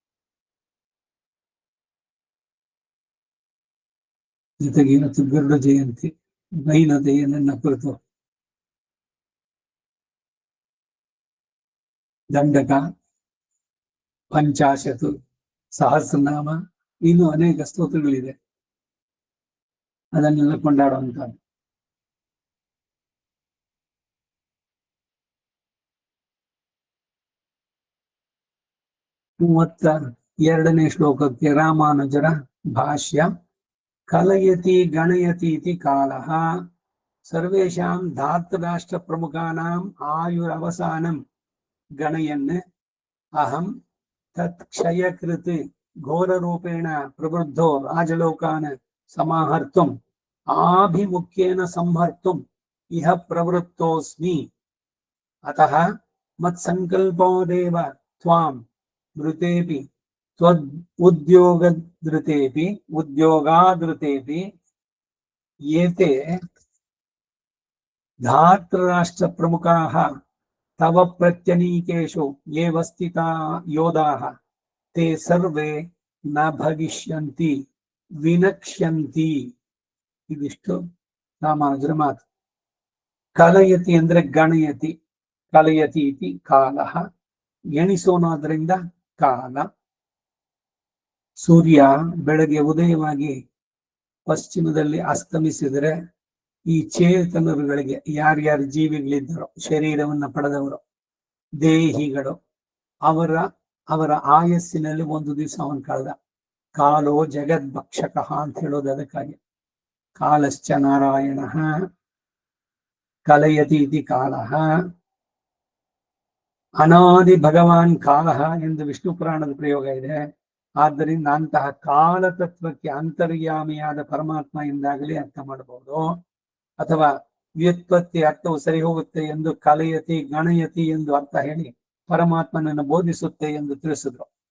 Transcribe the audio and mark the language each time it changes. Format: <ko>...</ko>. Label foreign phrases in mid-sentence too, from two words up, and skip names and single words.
<kn>ಜೊತೆಗೆ ಇವತ್ತು ಗರುಡ ಜಯಂತಿ, ದೈನತೆಯನ್ನ ಕುರಿತು ದಂಡಕ, ಪಂಚಾಶತು, ಸಹಸ್ರನಾಮ, ಇನ್ನು ಅನೇಕ ಸ್ತೋತ್ರಗಳಿದೆ. ಅದನ್ನೆಲ್ಲ ಕೊಂಡಾಡುವಂತ ಮೂವತ್ತ ಎರಡನೇ ಶ್ಲೋಕಕ್ಕೆ ರಾಮಾನುಜರ ಭಾಷ್ಯ.</kn> <sa>ಕಲಯತಿ ಗಣಯತಿ ಇತಿ ಕಾಲಃ ಸರ್ವೇಷಾಂ ಧಾತೃರಾಷ್ಟ್ರ ಪ್ರಮುಖಾನಾಂ ಆಯುರವಸಾನಂ ಗಣಯನ್ ಅಹಂ ತತ್ಕ್ಷಯಕೃತ್ ಘೋರರೂಪೇಣ ಪ್ರವೃದ್ಧೋ ರಾಜಲೋಕಾನ್ ಸಮಾಹರ್ತುಂ ಆಭಿಮುಖ್ಯೇನ ಸಂಹರ್ತುಂ ಇಹ ಪ್ರವೃತ್ತೋಸ್ಮಿ. ಅತಃ ಮತ್ಸಂಕಲ್ಪೋದೇವ ತ್ವಾಂ ಮೃತೇಪಿ ತ್ವದ್ ಉದ್ಯೋಗಾದೃತೇಪಿ ಏತೆ ಧಾತೃರಾಷ್ಟ್ರ ಪ್ರಮುಖಾಃ ತವ ಪ್ರತ್ಯನೀಕೇಶು ಏವ ಸ್ಥಿತಾ ಯೋಧಾಃ ತೇ ಸರ್ವೇ ನ ಭವಿಷ್ಯಂತಿ ವಿನಕ್ಷ್ಯಂತಿ.</sa> <kn>ಇದಿಷ್ಟು ರಾಮಾನುಜರ ಮಾತು. ಕಲಯತಿ ಅಂದ್ರೆ ಗಣಯತಿ,</kn> <sa>ಕಲಯತಿ ಇತಿ ಕಾಲಃ,</sa> <kn>ಎಣಿಸೋನಾದ್ರಿಂದ ಕಾಲ. ಸೂರ್ಯ ಬೆಳಗ್ಗೆ ಉದಯವಾಗಿ ಪಶ್ಚಿಮದಲ್ಲಿ ಅಸ್ತಮಿಸಿದರೆ ಈ ಚೇತನರುಗಳಿಗೆ, ಯಾರ್ಯಾರು ಜೀವಿಗಳಿದ್ದರೋ, ಶರೀರವನ್ನ ಪಡೆದವರು, ದೇಹಿಗಳು, ಅವರ ಆಯಸ್ಸಿನಲ್ಲಿ ಒಂದು ದಿವಸ ಅವನ್ ಕಳೆದ.</kn> <sa>ಕಾಲೋ ಜಗದ್ಭಕ್ಷಕ</sa> <kn>ಅಂತ ಹೇಳೋದು ಅದಕ್ಕಾಗಿ.</kn> <sa>ಕಾಲಶ್ಚ ನಾರಾಯಣ ಕಲಯತಿ ಇತಿ ಕಾಲಃ. ಅನಾದಿ ಭಗವಾನ್ ಕಾಲಃ</sa> <kn>ಎಂದು ವಿಷ್ಣು ಪುರಾಣದ ಪ್ರಯೋಗ ಇದೆ. ಆದ್ದರಿಂದ ಅಂತಹ ಕಾಲ ತತ್ವಕ್ಕೆ ಅಂತರ್ಯಾಮಿಯಾದ ಪರಮಾತ್ಮ ಎಂದಾಗಲಿ ಅರ್ಥ ಮಾಡಬಹುದು. ಅಥವಾ ವ್ಯುತ್ಪತ್ತಿ ಅರ್ಥವು ಸರಿ ಹೋಗುತ್ತೆ ಎಂದು</kn> <sa>ಕಲಯತಿ ಗಣಯತಿ</sa> <kn>ಎಂದು ಅರ್ಥ ಹೇಳಿ ಪರಮಾತ್ಮನನ್ನು ಬೋಧಿಸುತ್ತೆ ಎಂದು ತಿಳಿಸಿದ್ರು.</kn>